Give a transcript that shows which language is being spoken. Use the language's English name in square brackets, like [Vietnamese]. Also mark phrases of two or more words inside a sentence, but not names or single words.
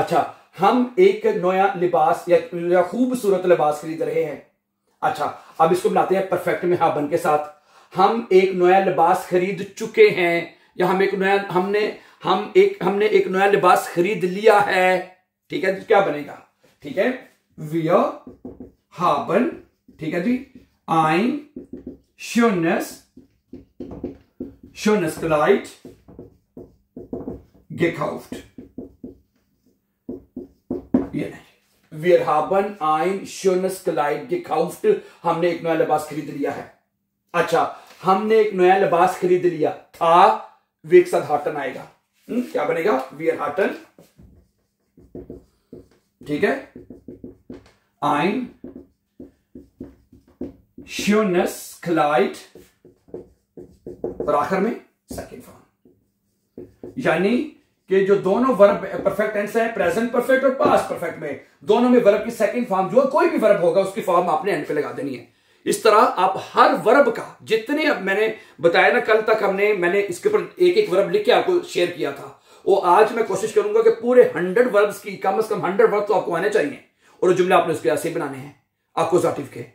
[Hindi] अच्छा, हम एक नया लिबास या खूबसूरत लिबास खरीद रहे हैं। अच्छा, अब इसको बनाते हैं परफेक्ट में हाबन के साथ, हम एक नया लिबास खरीद चुके हैं, या हम एक नया लिबास खरीद लिया है। ठीक है, तो क्या बनेगा, ठीक है, [German] wir haben, [Hindi] ठीक है जी, [German] ein schönes Kleid gekauft, [Hindi] ये नहीं, [German] wir haben ein schönes Kleid gekauft, [Hindi] हमने एक नया लिबास खरीद लिया है। अच्छा, हमने एक नया लिबास खरीद लिया था, वे एक साथ हाटन आएगा, क्या बनेगा, [German] wir hatten, [Hindi] ठीक है, [German] ein schönes Kleid [Hindi] और आखिर में [English] second form. [Hindi] यानी कि जो दोनों [English] verb perfect tense [Hindi] है, [English] present perfect [Hindi] और [English] past perfect [Hindi] में, दोनों में वर्ब की [English] second form [Hindi] जो कोई भी वर्ब होगा उसकी फॉर्म आपने एंड पे लगा देनी है। इस तरह आप हर वर्ब का, जितने अब मैंने बताया ना कल तक मैंने इसके ऊपर एक एक वर्ब लिख के आपको शेयर किया था, वो आज मैं कोशिश करूंगा कि पूरे 100 वर्ब्स की कम से कम 100 वर्ब तो आपको आने चाहिए, और जुमले आपने उसके ऐसे बनाने हैं आकुजाटिव के।